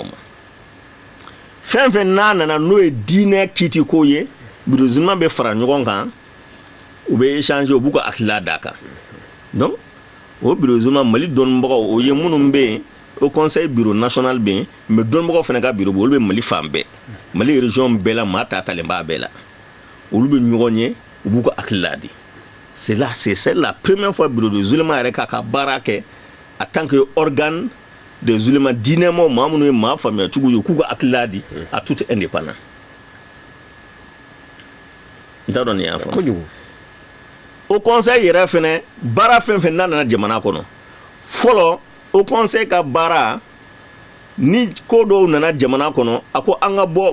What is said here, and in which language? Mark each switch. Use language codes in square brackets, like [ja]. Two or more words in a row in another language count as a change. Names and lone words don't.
[bm] ma fɛn fɛn n'a nana n'o ye diinɛ kiiti ko ye bureau Zulma bɛ fara ɲɔgɔn kan u bɛ échanger u b'u ka hakilila d'a kan donc o bureau Zulma Mali dɔnnibagaw o ye minnu bɛ yen [fr] au conseil bureau national [bm] bɛ yen mais dɔnnibagaw fana ka bureau olu bɛ Mali fan bɛɛ Mali région bɛɛ la maa tatalen b'a bɛɛ la olu bɛ ɲɔgɔn ye u b'u ka hakilila di [fr] c'est la première fois [bm] bureau de Zulma yɛrɛ k'a ka baara kɛ [fr] en tant que organe [bm] de Zulma diinɛmaw maa minnu ye maa faamuya cogo ye k'u ka hakilila di [fr] à tout indépendant [bm] n t'a dɔn ni y'a faamu o conseil yɛrɛ fɛnɛ baara fɛn fɛn n'a nana jamana kɔnɔ fɔlɔ o conseil ka baara ni ko dɔw nana jamana kɔnɔ a ko an ka bɔ